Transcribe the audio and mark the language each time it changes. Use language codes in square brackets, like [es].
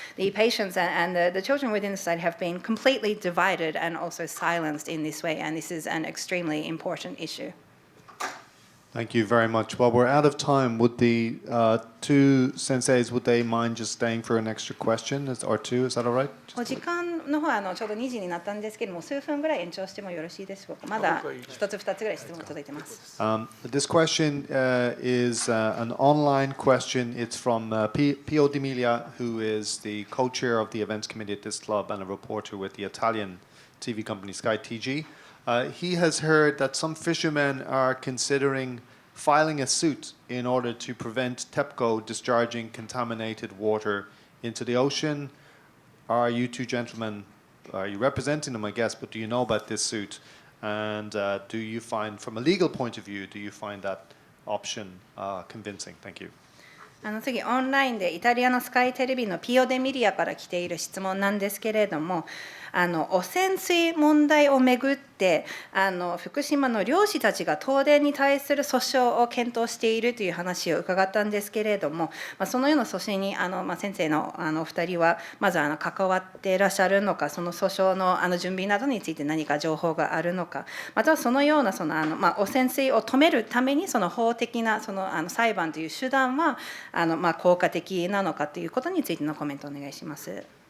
[en] The patients and the children within the society have been completely divided and also silenced in this way, and this is an extremely important issue. Thank you very much. Well, we're out of time. Would the two senseis, would they mind just staying for an extra question or two? Is that all right? [ja] お時間の方はちょうど2時になったんですけれども、数分ぐらい延長してもよろしいでしょうか。まだ一つ二つぐらい質問届いてます。 [en] This question is an online question. It's from Pio D'Emilia, who is the co-chair of the events committee at this club and a reporter with the Italian TV company Sky TG. He has heard that some fishermen are considering filing a suit in order to prevent TEPCO discharging contaminated water into the ocean. Are you two gentlemen, are you representing them, I guess, but do you know about this suit? And do you find, from a legal point of view, do you find that option convincing? Thank you. [ja] 次、オンラインでイタリアのスカイテレビのピオ・デ・ミリアから来ている質問なんですけれども、汚染水問題をめぐって福島の漁師たちが東電に対する訴訟を検討しているという話を伺ったんですけれども、そのような訴訟に先生のお二人はまず関わっていらっしゃるのか、その訴訟の準備などについて何か情報があるのか、またはそのような汚染水を止めるために法的な裁判という手段は効果的なのかということについてのコメントをお願いします。